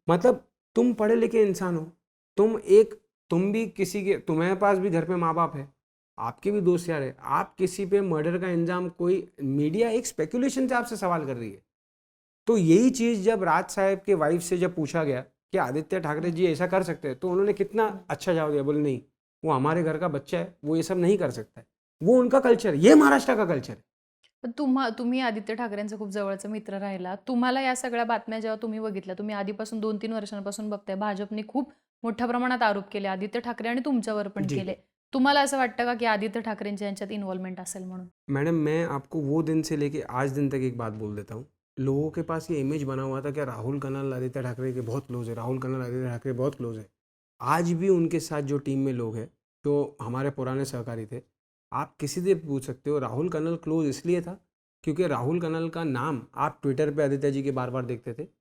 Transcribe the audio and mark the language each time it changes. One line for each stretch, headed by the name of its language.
Hindi: मतलब तुम पढ़े लिखे इंसान हो, तुम भी किसी के, तुम्हारे पास भी घर पे माँ बाप है, आपके भी दोस्त यार है, आप किसी पे मर्डर का इंजाम, कोई मीडिया एक स्पेकुलेशन से आपसे सवाल कर रही है। तो यही चीज जब राज साहब के वाइफ से जब पूछा गया कि आदित्य ठाकरे जी ऐसा कर सकते हैं, तो उन्होंने कितना अच्छा जवाब दिया, बोले नहीं, वो हमारे घर का बच्चा है, वो ये सब नहीं कर सकता है, वो उनका कल्चर, ये महाराष्ट्र का कल्चर है।
Marathi: पण तुम्ही आदित्य ठाकरेंचे खूप जवळचे मित्र राहिला. तुम्हाला या सगळ्या बातम्या जेव्हा तुम्ही बघितल्या, तुम्ही आधीपासून 2-3 वर्षांपासून बघताय, भाजपने खूप मोठ्या प्रमाणात आरोप केले आदित्य ठाकरे आणि तुमच्यावर पण जी केले. तुम्हाला असं वाटतं का की आदित्य ठाकरेंच्या यांच्यात इन्व्हॉल्वमेंट असेल म्हणून?
Hindi: मैडम, मैं आपको वो दिन से लेके आज दिन तक एक बात बोल देता हूँ। लोगों के पास ये इमेज बना हुआ था कि राहुल कनल आदित्य ठाकरे के बहुत क्लोज है, राहुल कनल आदित्य ठाकरे बहुत क्लोज है। आज भी उनके साथ जो टीम में लोग हैं, जो हमारे पुराने सहकारी थे, आप किसी से भी पूछ सकते हो, राहुल कनल क्लोज इसलिए था क्योंकि राहुल कनल का नाम आप ट्विटर पे आदित्य जी के बार बार देखते थे।